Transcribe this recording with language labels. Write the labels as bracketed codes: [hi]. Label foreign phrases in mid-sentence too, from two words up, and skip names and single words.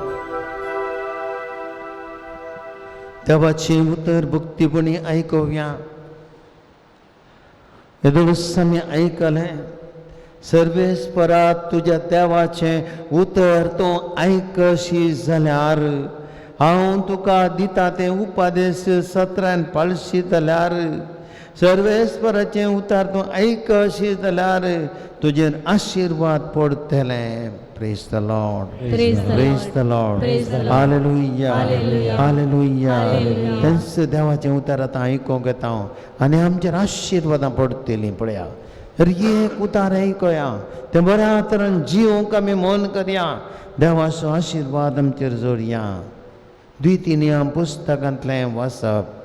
[kok] देवाचे उतर भक्तीपणी ऐकूया. मी ऐकले सर्वेस्परात तुझ्या देवाचे उतर तो ऐकशी जाल्यार हांव तुका दिता ते उपदेश सत्रान पळशी जाल्यार सर्वेस्पराचे उतर तूं ऐकशी जाल्यार तुजेर आशीर्वाद पडतले. [en] Praise the Lord. Praise the Praise Lord. the Lord. Praise the Lord. Hallelujah. Hallelujah. Hallelujah. Hallelujah. [kok] त्यांचं देवाचें उतर आतां आयकोंक येता आनी आमचेर आशीर्वादां पडटलीं पळया. तर एक उतार ऐकया ते बऱ्या तरेन जिवंक आमी मन करया. देवाचो आशीर्वाद आमचेर जोडया. द्वितीय पुस्तकांतलें वाचप.